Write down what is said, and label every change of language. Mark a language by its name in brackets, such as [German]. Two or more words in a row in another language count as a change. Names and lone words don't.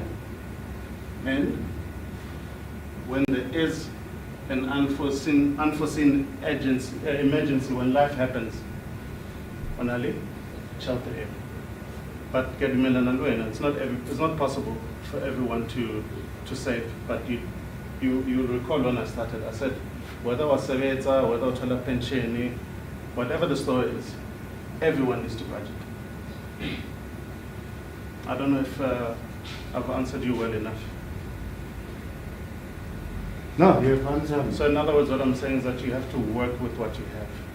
[English] And when there is an unforeseen emergency, when life happens, onali shelter him. But it's not possible for everyone to save. But you recall when I started, I said whether wasebenza, whether uthola pension, whatever the story is, everyone needs to budget. I don't know if I've answered you well enough. No, you've answered. So in other words, what I'm saying is that you have to work with what you have.